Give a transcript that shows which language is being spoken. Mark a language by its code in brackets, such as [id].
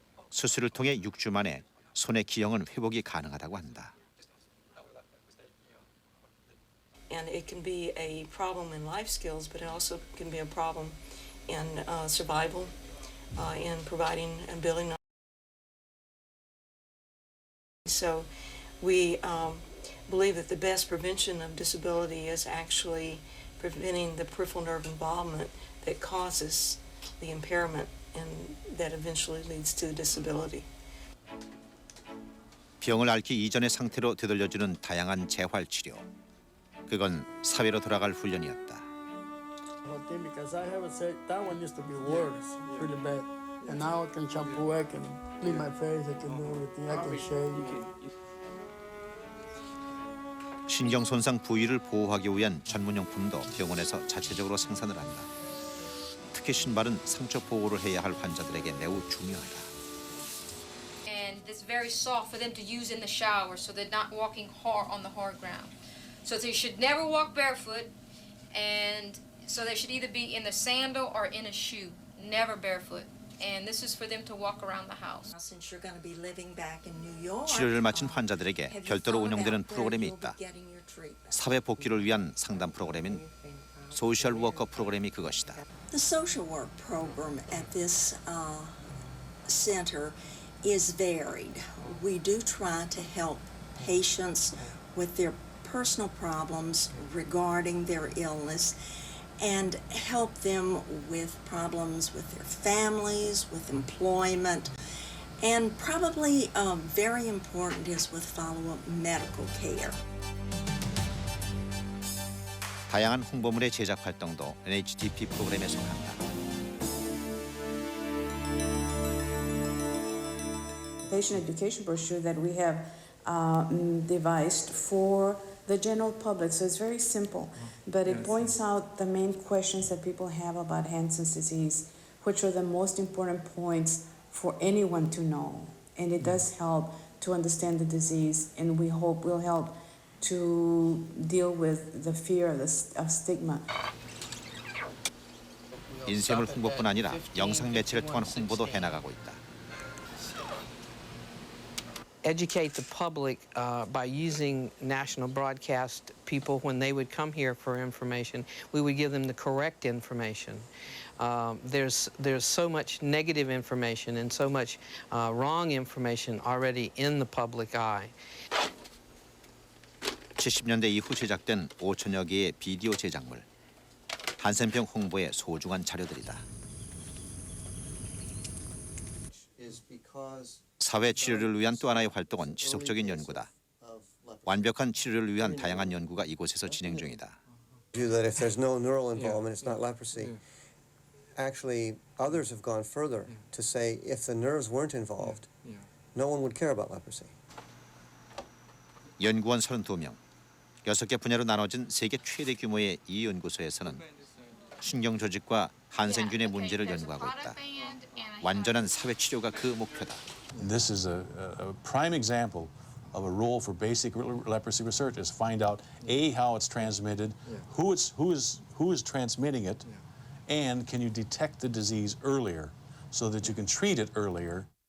[ko] 수술을 통해 6주 만에 손의 기형은 회복이 가능하다고 한다. [en] And it can be a problem in life skills, but it also can be a problem in survival, in providing and building. So we believe that the best prevention of disability is actually preventing the peripheral nerve involvement that causes the impairment and that eventually leads to disability. [ko] 병을 앓기 이전의 상태로 되돌려주는 다양한 재활치료. 그건 사회로 돌아갈 훈련이었다. [en] Because I have said that one used to be worse, really bad, and now I can shampoo, I can clean my face, I can do everything, I can shave. [ko] 신경 손상 부위를 보호하기 위한 전문용품도 병원에서 자체적으로 생산을 한다. 특히 신발은 상처 보호를 해야 할 환자들에게 매우 중요하다. [en] And it's very soft for them to use in the shower, so they're not walking hard on the hard ground. So they should never walk barefoot, and so they should either be in the sandal or in a shoe, never barefoot. And this is for them to walk around the house. Since you're going to be living back in New York, [ko] 치료를 마친 환자들에게 별도로 운영되는 프로그램이 있다. 사회 복귀를 위한 상담 프로그램인 소셜 워커 프로그램이 그것이다. [en] The social work program at this center is varied. We do try to help patients with their personal problems regarding their illness and help them with problems with their families, with employment, and probably very important is with follow-up medical care. [ko] 다양한 홍보물의 제작 활동도 NHDP 프로그램에 속한다. [en] Patient education brochure that we have devised for the general public. So it's very simple, but it points out the main questions that people have about Hansen's disease, which are the most important points for anyone to know. And it does help to understand the disease, and we hope will help to deal with the fear of stigma. [ko] 인쇄물 홍보뿐 아니라 영상 매체를 통한 홍보도 해나가고 있다. [en] Educate the public by using national broadcast people when they would come here for information. We would give them the correct information. There's so much negative information and so much wrong information already in the public eye. [ko] 70년대 이후 제작된 5천여 개의 비디오 제작물. 한센병 홍보의 소중한 자료들이다. 사회 치료를 위한 또 하나의 활동은 지속적인 연구다. 완벽한 치료를 위한 다양한 연구가 이곳에서 진행 중이다. [en] That if there's no neural involvement, it's not leprosy. Actually, others have gone further to say if the nerves weren't involved, no one would care about leprosy. [ko] 연구원 32명, 6개 분야로 나눠진 세계 최대 규모의 이 연구소에서는 신경 조직과 한센균의 문제를 연구하고 있다. 완전한 사회 치료가 그 목표다. [en] This is a prime example of a role for basic leprosy research is find out how it's transmitted, who is transmitting it, and can you detect the disease earlier so that you can treat it earlier.